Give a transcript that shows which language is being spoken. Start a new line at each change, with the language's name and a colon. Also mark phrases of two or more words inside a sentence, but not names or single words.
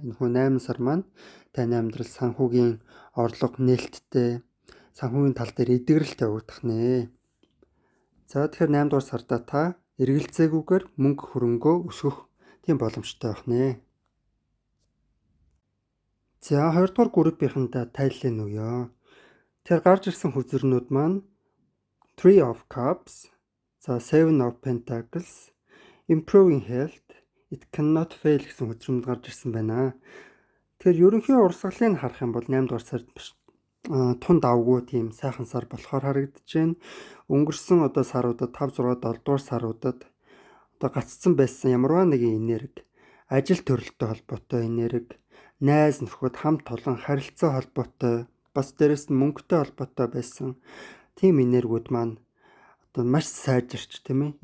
Mongolian: Энэхүү 8 сар маань таны амьдрал санхүүгийн орлого нээлттэй, санхүүгийн тал дээр эдгэрэлт явагдах нэ. За тэгэхээр 8 дугаар сарда та эргэлзээгүйгээр мөнгө хөрөнгөө өсгөх тийм боломжтой байх нэ. За 2 дугаар группийнхэнтэй тайллыг өгье. Тэр гарч ирсэн хөзөрнүүд маань 3 of Cups, за 7 of Pentacles,
English: improving health, it cannot fail
Mongolian: гэсэн хөзөрнүүд гарч ирсэн байна. Тэгэхээр ерөнхий урсгалыг харах юм бол 8 дугаар сард тун давгүй тийм сайхан сар болохоор харагдаж байна. Өнгөрсөн саруудад 5, 6, 7 дугаар саруудад гаццсан байсан ямарваа нэгэн энерги, ажил төрөлтэй холбоотой энерги, найз нөхөд хамт олон харилцаа холбоотой, бас дээрэс нь мөнгөтэй холбоотой байсан тийм энергиуд маань маш сайжирч тийм ээ.